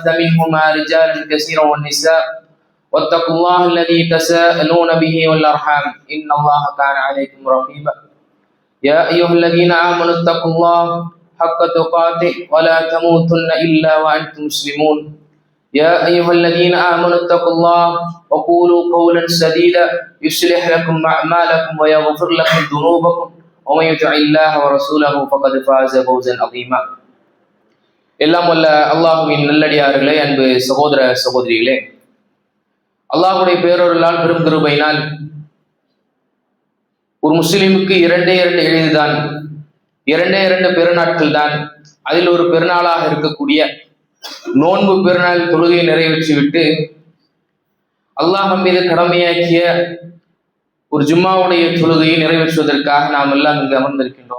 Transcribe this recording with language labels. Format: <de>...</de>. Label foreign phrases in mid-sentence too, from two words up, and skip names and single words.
<ar>منهما رجالا كثيرا والنساء واتقوا الله الذي تساءلون به والأرحام إن الله كان عليكم رقيبا يا أيها الذين آمنوا اتقوا الله حق تقاته ولا تموتن إلا وأنتم مسلمون يا أيها الذين آمنوا اتقوا الله وقولوا قولا سديدا يصلح لكم أعمالكم ويغفر لكم ذنوبكم ومن يطع الله ورسوله فقد فاز فوزا عظيما.</ar> <ta>எல்லாம் வல்ல அல்லாஹுவின் நல்லடியார்களே, அன்பு சகோதர சகோதரிகளே, அல்லாஹுடைய பேரொருளால் பெரும் கிருபையினால் ஒரு முஸ்லிமுக்கு இரண்டே எளிதுதான், இரண்டு பெருநாட்கள் தான். அதில் ஒரு பெருநாளாக இருக்கக்கூடிய நோன்பு பெருநாள் தொழுகையை நிறைவேற்றிவிட்டு அல்லாஹ் மீது கடமையாக்கிய ஒரு ஜும்மாவுடைய தொழுகையை நிறைவேற்றுவதற்காக நாம் எல்லாம் இங்கு அமர்ந்திருக்கின்றோம்.</ta>